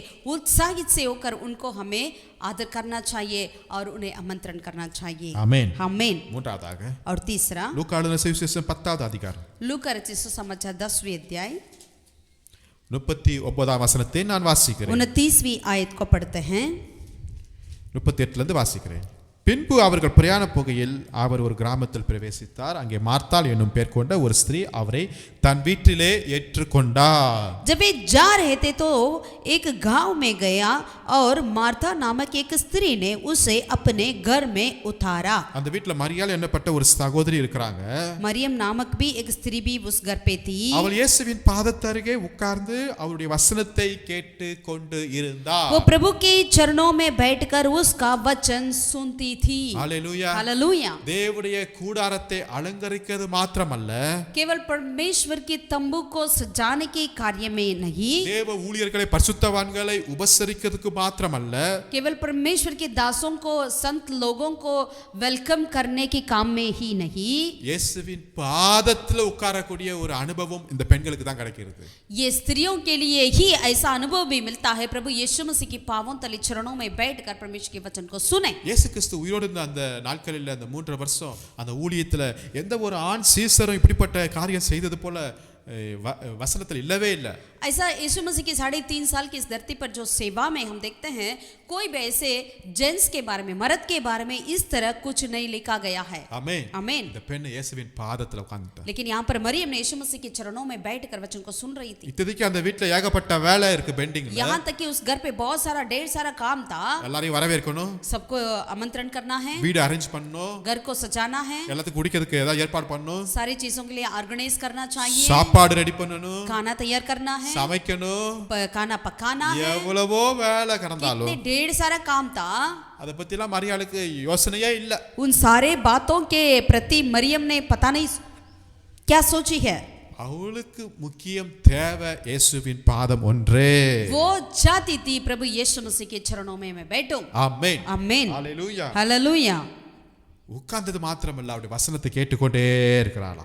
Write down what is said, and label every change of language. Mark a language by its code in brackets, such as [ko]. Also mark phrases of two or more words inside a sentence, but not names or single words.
[hi] उत्साहित से होकर उनको हमें आदर करना चाहिए और उन्हें आमंत्रण करना चाहिए। [ta] ஆமென், [hi] आमीन। [ta] மூன்றாவதாக [hi] और तीसरा, [ta] லூக்கா எழுதின சுவிசேஷம் 10வது அதிகாரம் [hi] लूका रचित सुसमाचार 10वीं अध्याय [ta] 39ஆம் வசனத்தை நான் வாசிக்கிறேன். [hi] 29वीं आयत को पढ़ते हैं। [ta] 38ல இருந்து வாசிக்கிறேன். பின்பு அவர்கள் பிரயாண போகையில் அவர் ஒரு கிராமத்தில் பிரவேசித்தார். அங்கே மார்த்தாள் என்னும் பேர் கொண்ட ஒரு ஸ்திரீ அவரை தன் வீட்டிலே ஏற்றுக்கொண்டார். [hi] जब वे जा रहे थे तो एक गांव में गया और मार्था नामक एक स्त्री ने उसे अपने घर में उतारा। [ta] அந்த வீட்ல மரியாள் என்னப்பட்ட ஒரு சகோதரி இருக்கிறாங்க. [hi] मरियम नामक भी एक स्त्री भी उस घर पे थी। [ta] அவள் இயேசுவின் பாதத்தருகே உட்கார்ந்து அவருடைய வசனத்தை கேட்டு கொண்டு இருந்தார். [hi] वो प्रभु के चरणों में बैठकर उसका वचन सुनती थी। हालेलुया, हालेलुया। [ta] தேவனுடைய கூடாரத்தை அலங்கரிக்கிறது மாத்திரமல்ல, [hi] केवल परमेश्वर के तंबू को सजाने के कार्य में नहीं, [ta] தேவ ஊழியர்களை பரிசுத்தவான்களை உபசரிக்கிறதுக்கு மாத்திரமல்ல, [hi] केवल परमेश्वर के दासों को, संत लोगों को वेलकम करने के काम में ही नहीं, [ta] இயேசுவின் பாதத்துல உட்காரக்கூடிய ஒரு அனுபவம் இந்த பெண்களுக்கு தான் கிடைக்கிறது. [hi] ये स्त्रियों के लिए ही ऐसा अनुभव भी मिलता है। प्रभु यीशु मसीह की पावन तले चरणों में बैठकर परमेश्वर के वचन को सुने। [ta] இயேசு கிறிஸ்து உயிரோடு இருந்த அந்த நாட்களில், அந்த 3 வருஷம் அந்த ஊழியத்துல எந்த ஒரு ஆண் சீசரும் இப்படிப்பட்ட காரியம் செய்தது போல வசனத்தில் இல்லவே இல்லை. [hi] ऐसा यीशु मसीह की 3.5 साल की इस धरती पर जो सेवा में हम देखते हैं, कोई भी ऐसे जेंट्स के बारे में, मर्द के बारे में इस तरह कुछ नहीं लिखा गया है। आमीन, आमीन। [ta] இந்த பெண் இயேசுவின் பாதத்துல உட்கார்ந்துட்டா. [hi] लेकिन यहाँ पर मरियम ने यीशु मसीह के चरणों में बैठकर वचन को सुन रही थी। [ta] இத்தனைக்கு அந்த வீட்ல ஏகப்பட்ட வேலை இருக்கு பெண்டிங்ல. [hi] यहाँ तक कि उस घर पे बहुत सारा, ढेर सारा काम था। [ta] எல்லாரையும் வரவேற்கணும், [hi] सबको आमंत्रण करना है, [ta] வீடு அரேஞ்ச் பண்ணணும், [hi] घर को सजाना है, [ta] எல்லாத்துக்கும் குடிக்கிறதுக்கு ஏதாவது ஏற்பாடு பண்ணணும், [hi] सारी चीजों के लिए ऑर्गेनाइज करना चाहिए, [ta] சாப்பாடு ரெடி பண்ணணும், [hi] खाना तैयार करना है, [ta] சமைக்கணும், [hi] खाना पकाना है। [ta] எவ்வளவோ வேலை கடந்தாலும் [hi] कितने ढेर सारा काम था, [ta] அத பத்திலாம் மரியாளுக்கு யோசனையே இல்ல. [hi] उन सारे बातों के प्रति मरियम ने पता नहीं क्या सोची है। [ta] அவளுக்கு முக்கியம் தேவை இயேசுவின் பாதம் ஒன்றே. [hi] वो चाहती थी प्रभु यीशु मसीह के चरणों में मैं बैठूं। [ta] ஆமென், [hi] आमीन, ஹalleluya. हालेलुया। [ta] உட்கார்ந்தது மாத்திரமல்ல, அவருடைய வசனத்தை கேட்டுக்கொண்டே இருக்கிறாளாம்.